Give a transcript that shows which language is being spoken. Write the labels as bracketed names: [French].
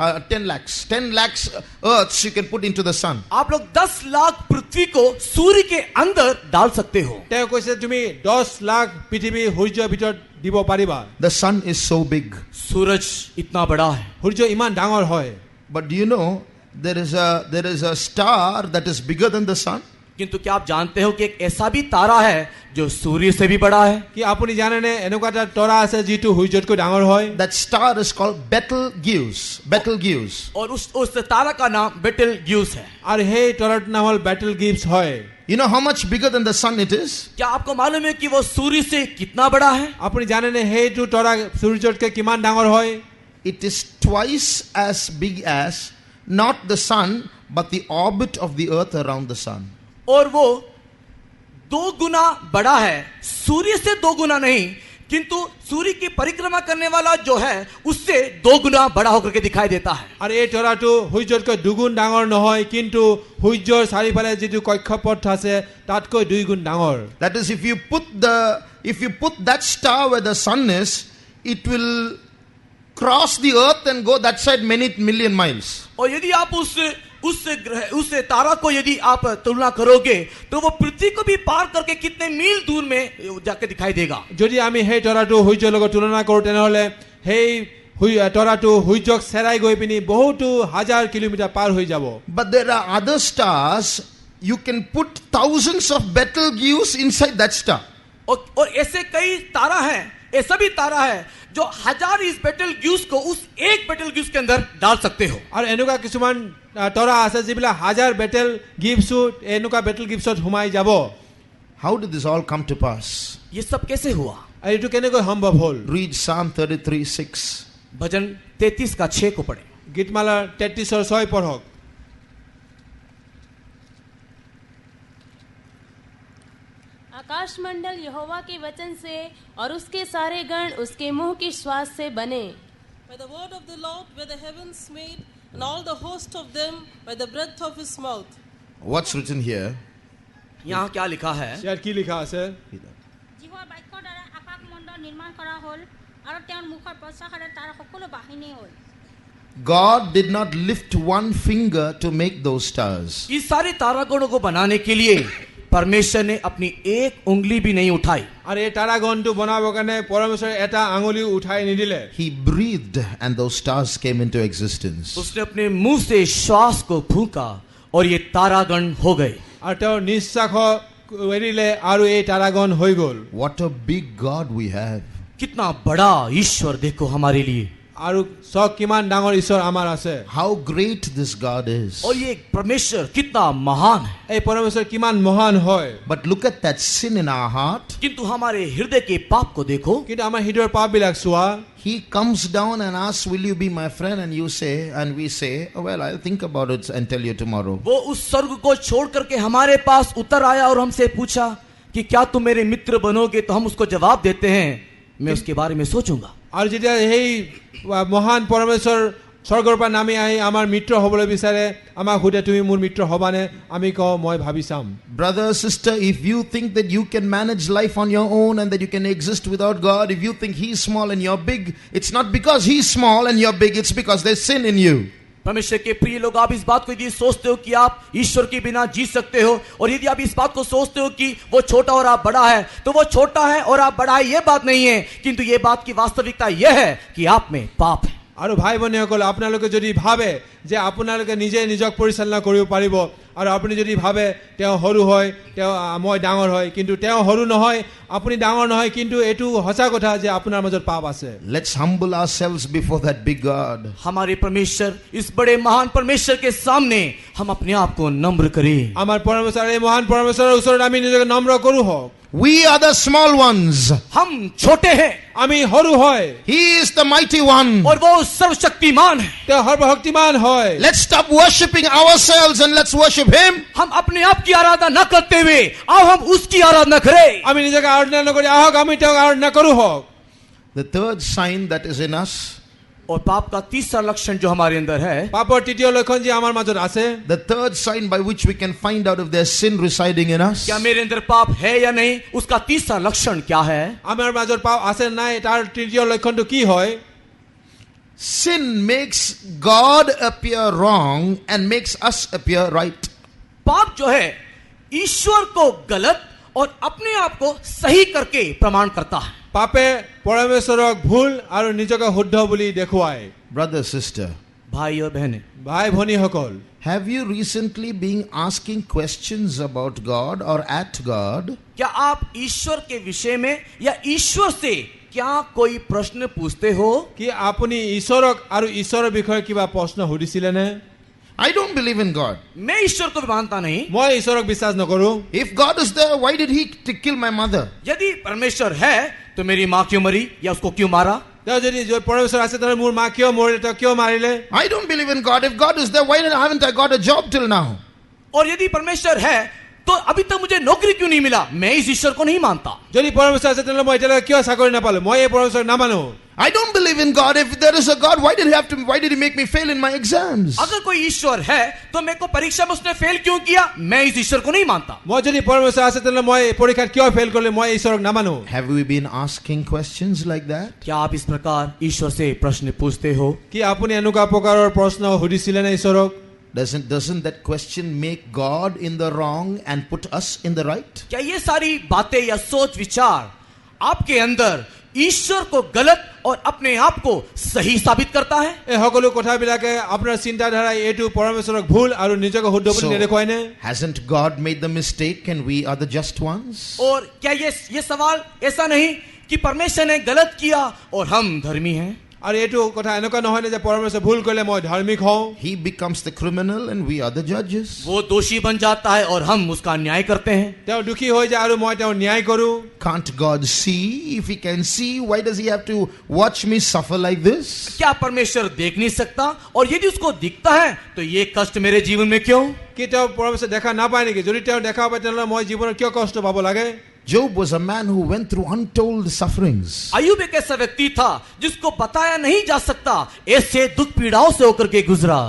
[English] 10 lakhs earths you can put into the sun. [Hindi] आप लोग 10 लाख पृथ्वी को सूर्य के अंदर डाल सकते हो। [Assamese] তেওঁ কৈছে তুমি 10 লাখ পৃথিৱী সূৰ্যৰ ভিতৰত দিব পাৰিবা। [English] The sun is so big. [Hindi] सूरज इतना बड़ा है। [Assamese] সূৰ্য ইমান ডাঙৰ হয়। [English] But do you know there is a star that is bigger than the sun? [Hindi] किंतु क्या आप जानते हो कि एक ऐसा भी तारा है जो सूर्य से भी बड़ा है? [Assamese] কি আপুনি জানেনে এনেকুৱা এটা তৰা আছে যিটো সূৰ্যতকৈ ডাঙৰ হয়? [English] That star is called Betelgeuse. Betelgeuse. [Hindi] और उस तारा का नाम बेटेलग्यूस है। [Assamese] আৰু সেই তৰাটোৰ নাম হ'ল বেটেল গিভছ হয়। [English] You know how much bigger than the sun it is? [Hindi] क्या आपको मालूम है कि वो सूर्य से कितना बड़ा है? [Assamese] আপুনি জানেনে সেইটো তৰা সূৰ্যতকৈ কিমান ডাঙৰ হয়? [English] It is twice as big as not the sun but the orbit of the earth around the sun. [Hindi] और वो 2 गुना बड़ा है, सूर्य से 2 गुना नहीं, किंतु सूर्य की परिक्रमा करने वाला जो है उससे 2 गुना बड़ा होकर के दिखाई देता है। [Assamese] আৰু এই তৰাটো সূৰ্যতকৈ দুগুণ ডাঙৰ নহয়, কিন্তু সূৰ্যৰ চাৰিওফালে যিটো কক্ষপথ আছে তাতকৈ 2 গুণ ডাঙৰ। [English] That is, if you put that star where the sun is, it will cross the earth and go that side many million miles. [Hindi] और यदि आप उस तारा को यदि आप तुलना करोगे तो वो पृथ्वी को भी पार करके कितने मील दूर में जाके दिखाई देगा। [Assamese] যদি আমি সেই তৰাটো সূৰ্যৰ লগত তুলনা কৰোঁ তেনেহলে সেই তৰাটো সূৰ্যক চেৰাই গৈ পিনি বহুতো হাজাৰ কিলোমিটাৰ পাৰ হৈ যাব। [English] But there are other stars, you can put thousands of Betelgeuse inside that star. [Hindi] और ऐसे कई तारा हैं, ऐसा भी तारा है जो 1000 इस बेटेलग्यूस को उस एक बेटेलग्यूस के अंदर डाल सकते हो। [Assamese] আৰু এনেকুৱা কিছুমান তৰা আছে যিবিলাক হাজাৰ বেটেল গিভছো এনেকুৱা বেটেল গিভছত সোমাই যাব। [English] How did this all come to pass? [Hindi] ये सब कैसे हुआ? [Assamese] আৰু এইটো কেনেকৈ সম্ভৱ হ'ল? [English] Read Psalm 33:6. [Hindi] भजन 33 का 6 को पढ़े। [Assamese] গীতমালাৰ 33ৰ 6 পঢ়ক। [Hindi] आकाश मंडल यहोवा के वचन से और उसके सारे गण उसके मुंह की श्वास से बने। [English] By the word of the Lord were the heavens made, and all the host of them by the breath of his mouth. What's written here? [Hindi] यहाँ क्या लिखा है? [Assamese] ইয়াত কি লিখা আছে? যিহৰ বাক্যৰ দ্বাৰা আকাশ মণ্ডল নিৰ্মাণ কৰা হ'ল আৰু তেওঁৰ মুখৰ প্ৰচাৰে তাৰ সকলো বাহিনী হ'ল। [English] God did not lift one finger to make those stars. [Hindi] इस सारे तारागणों को बनाने के लिए परमेश्वर ने अपनी एक उंगली भी नहीं उठाई। [Assamese] আৰু এই তাৰাগণটো বনাবৰ কাৰণে পৰমেশ্বৰে এটা আঙুলি উঠাই নিদিলে। [English] He breathed and those stars came into existence. [Hindi] उसने अपने मुंह से श्वास को फूंका और ये तारागण हो गए। [Assamese] আৰু তেওঁ নিশ্বাস এৰিলে আৰু এই তাৰাগণ হৈ গ'ল। [English] What a big God we have. [Hindi] कितना बड़ा ईश्वर देखो हमारे लिए। [Assamese] আৰু সব কিমান ডাঙৰ ঈশ্বৰ আমাৰ আছে। [English] How great this God is. [Hindi] और ये परमेश्वर कितना महान है। [Assamese] এই পৰমেশ্বৰ কিমান মহান হয়। [English] But look at that sin in our heart. [Hindi] किंतु हमारे हृदय के पाप को देखो। [Assamese] কিন্তু আমাৰ হৃদয়ৰ পাপবিলাক চোৱা। [English] He comes down and asks, will you be my friend? And you say, and we say, oh, well, I'll think about it and tell you tomorrow. [Hindi] वो उस स्वर्ग को छोड़ करके हमारे पास उतर आया और हमसे पूछा कि क्या तुम मेरे मित्र बनोगे? तो हम उसको जवाब देते हैं, मैं उसके बारे में सोचूंगा। [Assamese] আৰু যেতিয়া সেই মহান পৰমেশ্বৰ স্বৰ্গৰ পৰা নামি আহি আমাৰ মিত্ৰ হ'বলৈ বিচাৰে, আমাক সুধে তুমি মোৰ মিত্ৰ হ'বানে? আমি কওঁ মই ভাবি চাম। [English] Brother, sister, if you think that you can manage life on your own and that you can exist without God, if you think He's small and you're big, it's not because He's small and you're big, it's because there's sin in you. [Hindi] परमेश्वर के प्रिय लोग, आप इस बात को यदि सोचते हो कि आप ईश्वर के बिना जी सकते हो, और यदि आप इस बात को सोचते हो कि वो छोटा और आप बड़ा है, तो वो छोटा है और आप बड़ा है ये बात नहीं है, किंतु ये बात की वास्तविकता यह है कि आप में पाप है। [Assamese] আৰু ভাই ভনীসকল, আপোনালোকে যদি ভাবে যে আপোনালোকে নিজে নিজক পৰিচালনা কৰিব পাৰিব, আৰু আপুনি যদি ভাবে তেওঁ সৰু হয়, তেওঁ মই ডাঙৰ হয়, কিন্তু তেওঁ সৰু নহয়, আপুনি ডাঙৰ নহয়, কিন্তু এইটো সঁচা কথা যে আপোনাৰ মাজত পাপ আছে। [English] Let's humble ourselves before that big God. [Hindi] हमारे परमेश्वर, इस बड़े महान परमेश्वर के सामने हम अपने आप को नम्र करें। [Assamese] আমাৰ পৰমেশ্বৰ, এই মহান পৰমেশ্বৰৰ ওচৰত আমি নিজকে নম্ৰ কৰো হওক। [English] We are the small ones. [Hindi] हम छोटे हैं, [Assamese] আমি সৰু হয়, [English] He is the mighty one. [Hindi] और वो सर्वशक्तिमान है। [Assamese] তেওঁ সৰ্বশক্তিমান হয়। [English] Let's stop worshipping ourselves and let's worship Him. [Hindi] हम अपने आप की आराधना न करते हुए आओ हम उसकी आराधना करें। [Assamese] আমি নিজকে আৰাধনা নকৰি আহক আমি তেওঁক আৰাধনা কৰো হওক। [English] The third sign that is in us, [Hindi] और पाप का तीसरा लक्षण जो हमारे अंदर है, [Assamese] পাপৰ তৃতীয় লক্ষণ যে আমাৰ মাজত আছে, [English] the third sign by which we can find out if there's sin residing in us, [Hindi] क्या मेरे अंदर पाप है या नहीं, उसका तीसरा लक्षण क्या है? [Assamese] আমাৰ মাজত পাপ আছে নাই তাৰ তৃতীয় লক্ষণটো কি হয়? [English] sin makes God appear wrong and makes us appear right. [Hindi] पाप जो है ईश्वर को गलत और अपने आप को सही करके प्रमाण करता है। [Assamese] পাপে পৰমেশ্বৰক ভুল আৰু নিজকে শুদ্ধ বুলি দেখুৱায়। [English] Brother, sister, [Hindi] भाई और बहनें, [Assamese] ভাই ভনীসকল, [English] Have you recently been asking questions about God or at God? [Hindi] क्या आप ईश्वर के विषय में या ईश्वर से क्या कोई प्रश्न पूछते हो? [Assamese] কি আপুনি ঈশ্বৰক আৰু ঈশ্বৰৰ বিষয়ে কিবা প্ৰশ্ন সুধিছিলে নে? [English] I don't believe in God. [Hindi] मैं ईश्वर को भी मानता नहीं। [Assamese] মই ঈশ্বৰক বিশ্বাস নকৰো। [English] If God is there, why did he kill my mother? [Hindi] यदि परमेश्वर है तो मेरी माँ क्यों मरी या उसको क्यों मारा? [Assamese] তেওঁ যদি পৰমেশ্বৰ আছে তেনে মোৰ মা কিয় মৰিলে, তেওঁ কিয় মাৰিলে? [English] I don't believe in God. If God is there, why haven't I got a job till now? [Hindi] और यदि परमेश्वर है तो अभी तक मुझे नौकरी क्यों नहीं मिला? मैं इस ईश्वर को नहीं मानता। [Assamese] যদি পৰমেশ্বৰ আছে তেনে মই এতিয়ালৈকে কিয় চাকৰি নাপালো? মই এই পৰমেশ্বৰক নামানো। [English] I don't believe in God. If there is a God, why did he make me fail in my exams? [Hindi] अगर कोई ईश्वर है तो मेरे को परीक्षा में उसने फेल क्यों किया? मैं इस ईश्वर को नहीं मानता। [Assamese] মই যদি পৰমেশ্বৰ আছে তেনে মই পৰীক্ষাত কিয় ফেল কৰিলে? মই ঈশ্বৰক নামানো। [English] Have we been asking questions like that? [Hindi] क्या आप इस प्रकार ईश्वर से प्रश्न पूछते हो? [Assamese] কি আপুনি এনেকুৱা প্ৰকাৰৰ প্ৰশ্ন সুধিছিলে নে ঈশ্বৰক? [English] Doesn't that question make God in the wrong and put us in the right? [Hindi] क्या ये सारी बातें या सोच विचार आपके अंदर ईश्वर को गलत और अपने आप को सही साबित करता है? [Assamese] এই সকলো কথাবিলাকে আপোনাৰ চিন্তাধাৰা এইটো পৰমেশ্বৰক ভুল আৰু নিজকে শুদ্ধ বুলি নেদেখুৱাই নে? [English] Hasn't God made the mistake and we are the just ones? [Hindi] और क्या ये सवाल ऐसा नहीं कि परमेश्वर ने गलत किया और हम धर्मी हैं? [Assamese] আৰু এইটো কথা এনেকুৱা নহয় নে যে পৰমেশ্বৰ ভুল কৰিলে মই ধাৰ্মিক হওঁ? [English] He becomes the criminal and we are the judges. [Hindi] वो दोषी बन जाता है और हम उसका न्याय करते हैं। [Assamese] তেওঁ দুখী হৈ যায় আৰু মই তেওঁ ন্যায় কৰো। [English] Can't God see? If he can see, why does he have to watch me suffer like this? [Hindi] क्या परमेश्वर देख नहीं सकता? और यदि उसको दिखता है तो ये कष्ट मेरे जीवन में क्यों? [Assamese] কি তেওঁ পৰমেশ্বৰ দেখা নাপায় নেকি? যদি তেওঁ দেখা পায় তেনেহ'লে মই জীৱনত কিয় কষ্ট পাব লাগে? [English] Job was a man who went through untold sufferings. [Hindi] अय्यूब एक ऐसा व्यक्ति था जिसको बताया नहीं जा सकता ऐसे दुख पीड़ाओं से होकर के गुजरा।